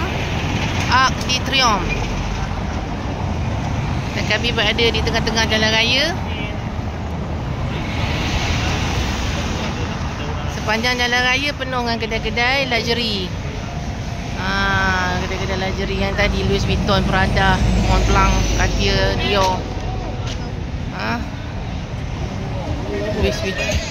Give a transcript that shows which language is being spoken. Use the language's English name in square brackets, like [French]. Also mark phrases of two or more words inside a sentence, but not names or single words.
[Malay] Arc de Triomphe. Dan kami berada di tengah-tengah jalan raya. Sepanjang jalan raya penuh dengan kedai-kedai luxury. Kedai-kedai luxury yang tadi Louis Vuitton, Prada, Mont Blanc, Cartier, Dior. Louis Vuitton.